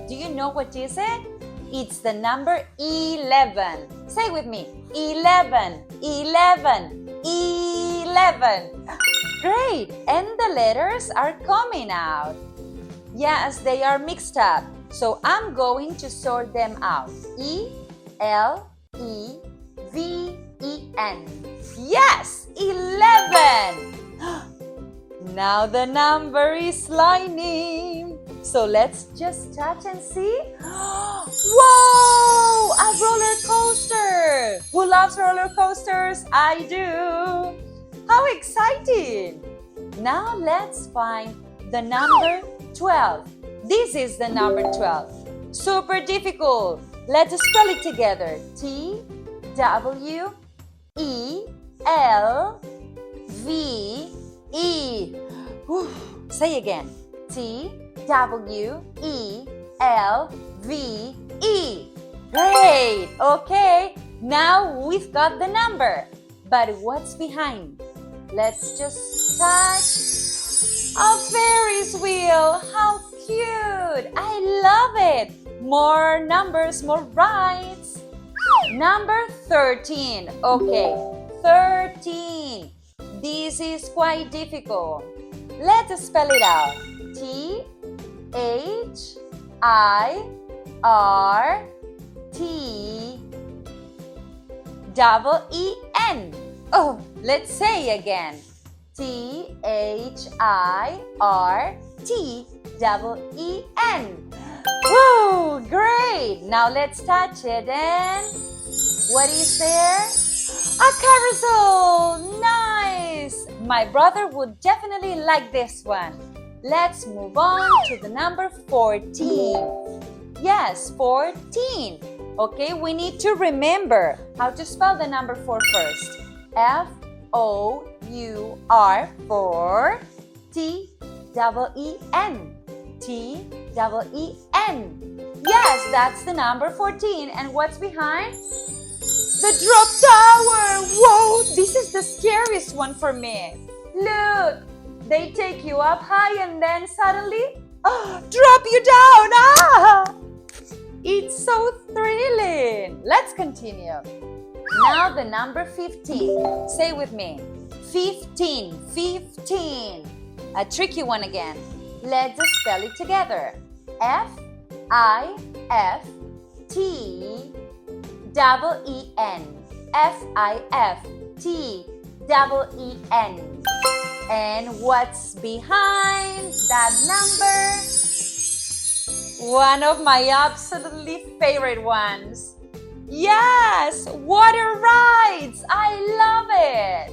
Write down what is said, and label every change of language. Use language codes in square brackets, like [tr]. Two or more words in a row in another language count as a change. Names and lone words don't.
[en] Do you know what is it? It's the number 11. Say with me. 11, 11, 11. Great! And the letters are coming out. Yes, they are mixed up. So I'm going to sort them out. E-L-E-V-E-N. Yes! 11! Now the number is lining. So let's just touch and see. Whoa! A roller coaster! Who loves roller coasters? I do! How exciting! Now let's find the number 12. This is the number 12. Super difficult. Let's spell it together. T-W-E-L-V-E. Say again. T-W-E-L-V-E. Great. Okay. Now we've got the number. But what's behind? Let's just touch a Ferris wheel. How cute! I love it! More numbers, more rides. Number 13. Okay, 13. This is quite difficult. Let's spell it out. T-H-I-R-T-E-E-N. Oh, let's say again. T-H-I-R-T-E-E-N. Woo! Great! Now let's touch it and what is there? A carousel! Nice! My brother would definitely like this one. Let's move on to the number 14. Yes, 14. Okay, we need to remember how to spell the number 4 first. F-O-U-R, 4, T-E-E-N. T-E-E-N. Yes, that's the number 14. And what's behind? The drop tower. Whoa, this is the scariest one for me. Look, they take you up high and then suddenly drop you down. It's so thrilling. Let's continue. Now the number 15. Say with me. 15, 15. A tricky one again. Let's spell it together. F-I-F-T-E-E-N. F-I-F-T-E-E-N. And what's behind that number? One of my absolutely favorite ones. Yes, water rides. I love it.